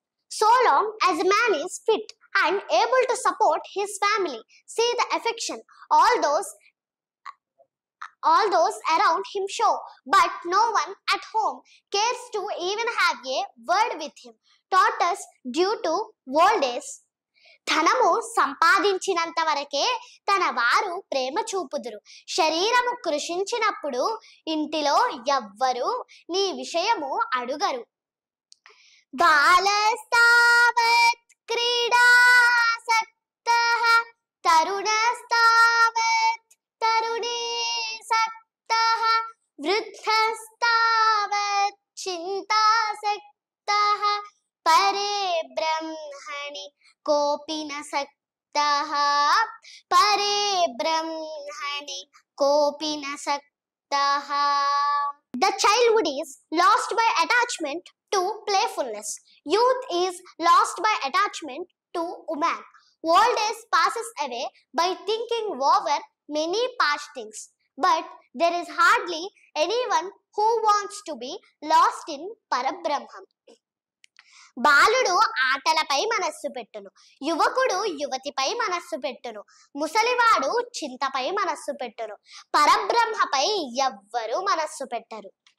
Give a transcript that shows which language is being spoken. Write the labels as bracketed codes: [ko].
[en] So long as a man is fit and able to support his family, see the affection all those around him show, but no one at home cares to even have a word with him. Taught us due to old days. [te] ధనము సంపాదించినంత వరకే తన వారు ప్రేమ చూపుదురు. శరీరము కృషించినప్పుడు ఇంటిలో ఎవ్వరు నీ విషయము అడుగరు. [sa] బాలస్తావత్ క్రీడాసక్తః తరుణస్తావత్ తరుణీసక్తః వృద్ధస్తావత్ చింతాసక్తః పరే బ్రహ్మణి కోపి న సక్తః పరే బ్రహ్మణి కోపి న సక్తః. [en] The childhood is lost by attachment to playfulness. Youth is lost by attachment to woman. Old age passes away by thinking over many past things. But there is hardly anyone who wants to be lost in Parabrahman. [te] బాలుడు ఆటలపై మనస్సు పెట్టును, యువకుడు యువతిపై మనస్సు పెట్టును, ముసలివాడు చింతపై మనస్సు పెట్టును, పరబ్రహ్మపై ఎవ్వరూ మనస్సు పెట్టరు.